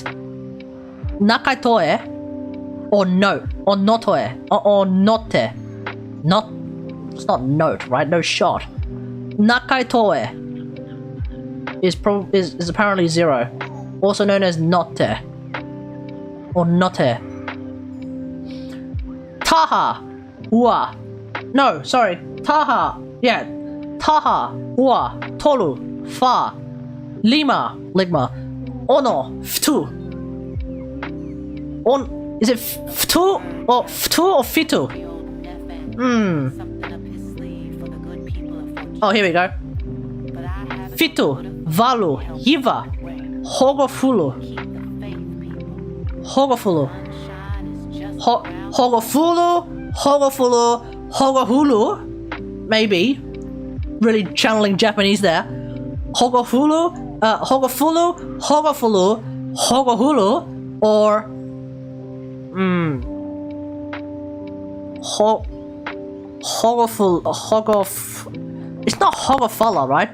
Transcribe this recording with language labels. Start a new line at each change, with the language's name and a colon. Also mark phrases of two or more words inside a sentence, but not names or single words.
Niuean: Nakaitoe or note or notoe or note.
English: Not, it's not note, right? No shot. Nakaitoe. is apparently 0, also known as notte or notte.
Niuean: Taha, ua.
English: No, sorry, taha.
Niuean: Yeah, taha, ua, tolu, fa, lima, ligma, ono, ftu.
English: Is it ftu or fitu? Oh, here we go.
Niuean: Fitu, valu, hiva, hogofulu. Hogofulu. Hogohulu.
English: Maybe. Really channeling Japanese there.
Niuean: Hogohulu, Hogohulu,
English: or it's not Hogofala, right?